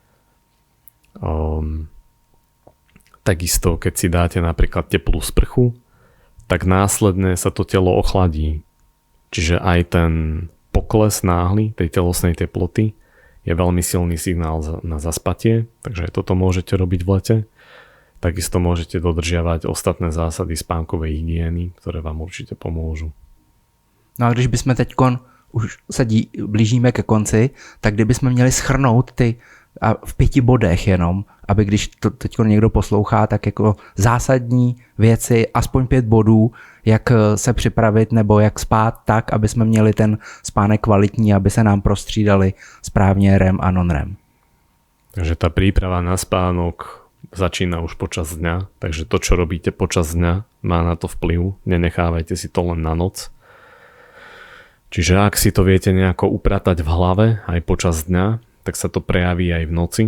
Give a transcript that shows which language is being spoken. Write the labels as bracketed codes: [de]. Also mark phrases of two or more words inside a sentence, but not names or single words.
[sk] Takisto, keď si dáte napríklad teplú sprchu, tak následne sa to telo ochladí. Čiže aj ten pokles náhly tej telesnej teploty je veľmi silný signál na zaspatie, takže toto môžete robiť v lete. Takisto môžete dodržiavať ostatné zásady spánkovej hygieny, ktoré vám určite pomôžu. [cs] No a když bychom teďkon, už se blížíme ke konci, tak kdybychom měli shrnout ty a v 5 bodech jenom, aby když to teďkon někdo poslouchá, tak jako zásadní věci, aspoň 5 bodů, jak se připravit nebo jak spát tak, aby jsme měli ten spánek kvalitní, aby se nám prostřídali správně REM a non-REM. [sk] Takže tá príprava na spánok začína už počas dňa, takže to, čo robíte počas dňa, má na to vplyv. Nenechávajte si to len na noc. Čiže ak si to viete nejako upratať v hlave aj počas dňa, tak sa to prejaví aj v noci.